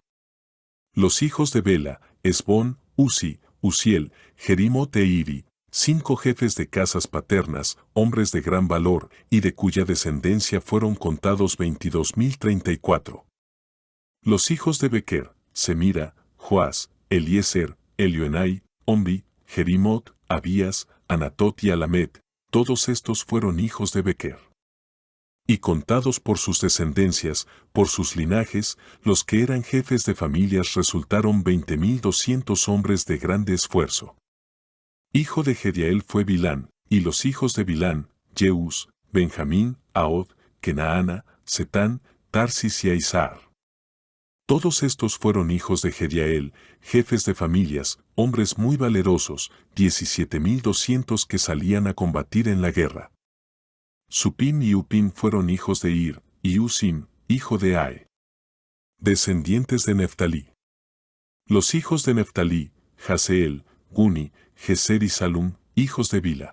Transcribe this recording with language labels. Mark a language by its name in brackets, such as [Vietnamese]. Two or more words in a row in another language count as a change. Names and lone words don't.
[Spanish] Los hijos de Bela, Esbón, Uzi, Uziel, Jerimot e Iri, 5 jefes de casas paternas, hombres de gran valor, y de cuya descendencia fueron contados 22.034. Los hijos de Bequer, Semira, Joás, Eliezer, Elioenai, Omri, Jerimot, Abías, Anatot y Alamet, todos estos fueron hijos de Bequer. Y contados por sus descendencias, por sus linajes, los que eran jefes de familias resultaron 20.200 hombres de grande esfuerzo. Hijo de Jediael fue Bilán, y los hijos de Bilán, Jeús, Benjamín, Ahod, Kenaana, Setán, Tarsis y Aizar. Todos estos fueron hijos de Jediael, jefes de familias, hombres muy valerosos, 17.200 que salían a combatir en la guerra. Supim y Upim fueron hijos de Ir, y Usim, hijo de Ae. Descendientes de Neftalí. Los hijos de Neftalí, Jaseel, Guni, Geser y Salum, hijos de Bila.